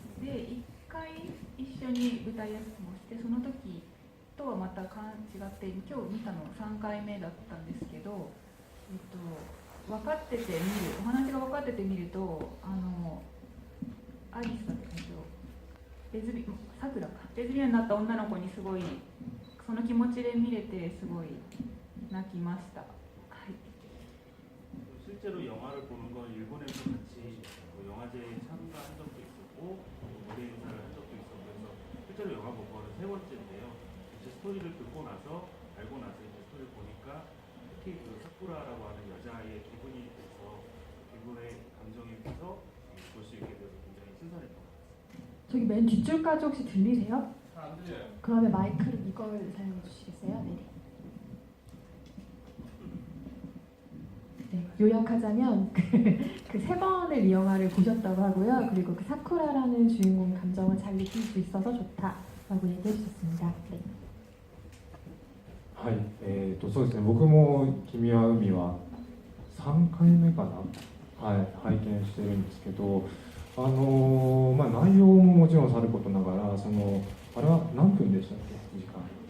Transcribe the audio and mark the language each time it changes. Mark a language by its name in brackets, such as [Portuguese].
[Japanese] で、1回一緒に舞台挨拶もして、その時とはまた違って今日見たの3回目だったんですけど、分かってて見る、お話が分かってて見ると、アリスだったんですよ。さくらかレズビアンになった女の子にすごいその気持ちで見れてすごい泣きました。 [Korean] 실제로 영화를 보는 건 일본에서 같이 영화제에 참가한 적도 있었고 무대 인사를 한 적도 있었고 그래서 실제로 영화 본 거는 세 번째인데요. 이제 스토리를 듣고 나서 알고 나서 이제 스토리를 보니까 특히 그 사쿠라라고 하는 여자아이의 기분이 돼서 기분의 감정이 돼서 볼 수 있게 돼서 굉장히 신선했던 것 같습니다. 저기 맨 뒷줄까지 혹시 들리세요? 그러면 마이크를 이걸 사용해 주시겠어요? 네. 네, 요약하자면 그 세 번을 이 영화를 보셨다고 하고요. 그리고 그 사쿠라라는 주인공의 감정을 잘 느낄 수 있어서 좋다라고 얘기해 주셨습니다. 네. [Japanese] はい、そうですね、僕も「君は海」は3回目かな、はい、拝見してるんですけど、内容ももちろんさることながら、あれは何分でしたっけ、時間。